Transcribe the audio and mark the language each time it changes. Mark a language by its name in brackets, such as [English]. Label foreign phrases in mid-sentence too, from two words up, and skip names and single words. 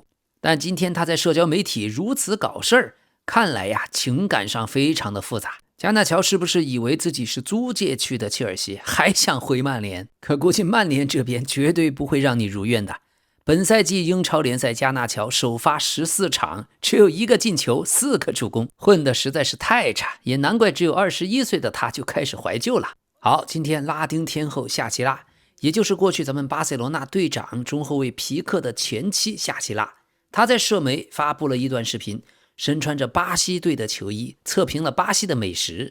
[Chinese] 但今天他在社交媒體如此搞事兒，看來呀，情感上非常的複雜。加納喬是不是以為自己是租借去的切爾西，還想回曼聯？可估計曼聯這邊絕對不會讓你如願的。本賽季英超聯賽，加納喬首發14場，只有1個進球，4個助攻，混得實在是太差，也難怪只有21歲的他就開始懷舊了。好，今天拉丁天后夏奇拉，也就是過去咱們巴塞羅那隊長中后衛皮克的前妻夏奇拉，她在社媒發布了一段視頻，身穿着巴西隊的球衣，測評了巴西的美食。